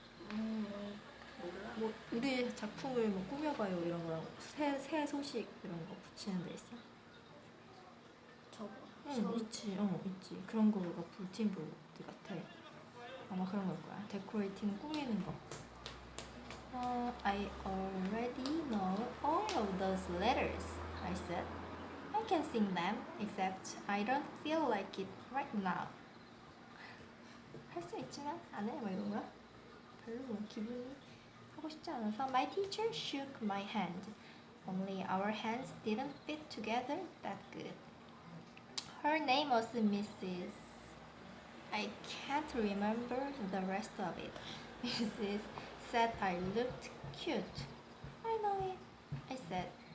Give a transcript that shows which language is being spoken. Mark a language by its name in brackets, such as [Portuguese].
[Korean] 몰라. 뭐 우리 작품을 뭐 꾸며봐요 이런 거랑 새 소식 이런 거 붙이는 데 있어? 저거. 응, 있지. 있지. 그런 거가 불틴 보드 같아. 아마 그런 걸 거야. 데코레이팅 꾸미는 거. [English] I already know all of those letters, I said. I can sing them, except I don't feel like it right now. [Korean] 할 수 있지만 안 해? 막 이런 거야? 별로 뭐 기분이 하고 싶지 않아서 [English] My teacher shook my hand. Only our hands didn't fit together that good. Her name was Mrs. I can't remember the rest of it. Mrs. said I looked cute. I know it, I said.